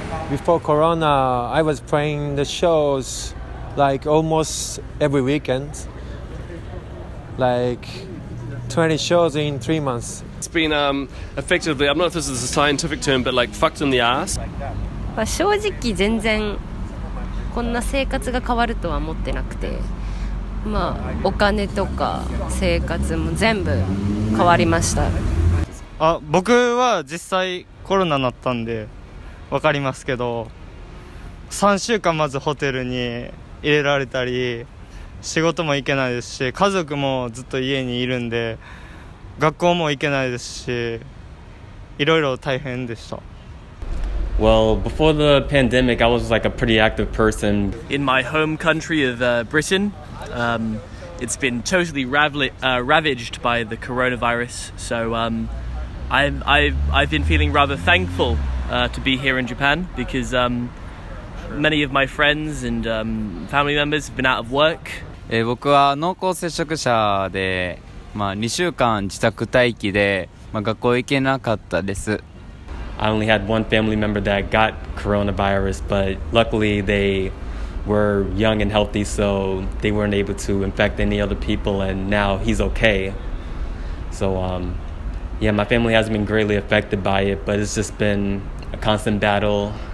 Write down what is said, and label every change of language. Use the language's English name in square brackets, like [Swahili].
[English] Before Corona, I was playing the shows like almost every weekend, like 20 shows in 3 months. It's been effectively, I don't know if this is a scientific term, but like fucked in the ass. [Japanese] 正直全然こんな生活が変わるとは思ってなくて、お金とか生活も全部変わりました。僕は実際コロナになったんで分かりますけど、3週間まずホテルに入れられたり、仕事も行けないですし、家族もずっと家にいるんで学校も行けないですし、いろいろ大変でした。 [English] Well, before the pandemic, I was like a pretty active person. In my home country of Britain, it's been totally ravaged by the coronavirus. So I've been feeling rather thankful to be here in Japan because many of my friends and family members have been out of work. [Japanese] 僕は濃厚接触者で、2週間自宅待機で、学校行けなかったです。 [English] I only had one family member that got coronavirus, but luckily they were young and healthy, so they weren't able to infect any other people, and now he's okay. So, yeah, my family hasn't been greatly affected by it, but it's just been a constant battle.